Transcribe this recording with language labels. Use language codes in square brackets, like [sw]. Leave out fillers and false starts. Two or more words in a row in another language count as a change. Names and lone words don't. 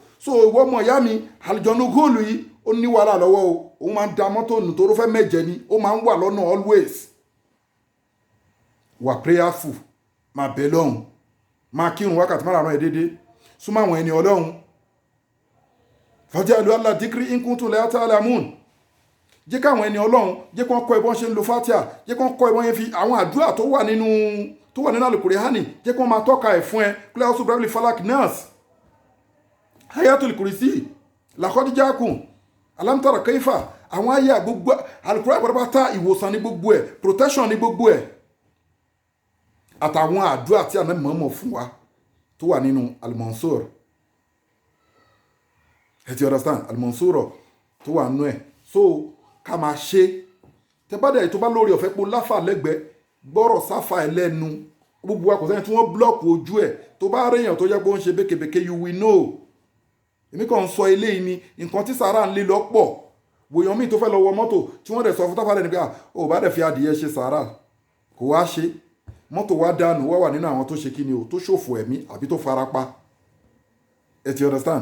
[yo] So ìwọ ọmọ ìyá mi, àlùjọ̀nú góòlù yìí ó ní wàhálà lọ́wọ́ o. Òun máa ń da mọ́tò nù tó fẹ́ mẹ́jẹ ni, ó máa ń wà lọ́nà always. Wà prayerful, máa bẹ lọ́hùn, máa kírun wákàtí márùn-ún ẹ̀ dédé, súnmọ́ àwọn ẹni Ọlọ́run. [ar] فاجعلوا الله ذكري إن كنتم لا تعلمون. [yo] Jẹ́ káwọn ẹni Ọlọ́run, jẹ́ kí wọ́n kọ́ ẹbọn ṣe ń lo Fatiha, jẹ́ kí wọ́n kọ́ ẹbọn yẹn fi àwọn àdúrà tó wà nínú Al-Qur'ani, jẹ́ kí wọ́n máa tọ́ka ẹ̀ fún ẹ. [ar] قل أعوذ برب الفلق، الناس، آية الكرسي، لقد جاءكم، ألم تر كيف, [yo] àwọn àyà gbogbo Al-Qur'ani pátápátá ìwòsàn ní gbogbo ẹ̀, protection ní gbogbo ẹ̀. Àtàwọn àdúrà tí Ànábì Muhammad fún wa tó wà nínú Al-Mansur. Ẹ ti understand? Al-Mansur tó wà nínú ẹ̀. So ká máa ṣe tẹ́bádẹ̀ tó bá lórí ọ̀fẹ́ pé láfà lẹ́gbẹ̀ẹ́ gbọ́rọ̀ sáfà ẹlẹ́nu gbogbo akọ̀sẹ́yìn tí wọ́n blọ́ọ̀kù ojú ẹ̀ tó bá réyàn tó jẹ́ pé ó ń ṣe békebèke [en] you will know. [yo] Èmi kàn ń sọ eléyìí ni nǹkan tí sàárà ń lé lọ́pọ̀. Wòyàn míì tó fẹ́ lọ wọ mọ́tò tí wọ́n dẹ̀ sọ fún táfà lẹ́nu pé ó bá dẹ̀ fi adìyẹ ṣe sàárà kò wá ṣe, mọ́tò wá dànù, wá wà nínú àwọn tó ṣe kíni o, tó ṣòfò ẹ̀mí àbí tó farapa. Ẹ ti understand?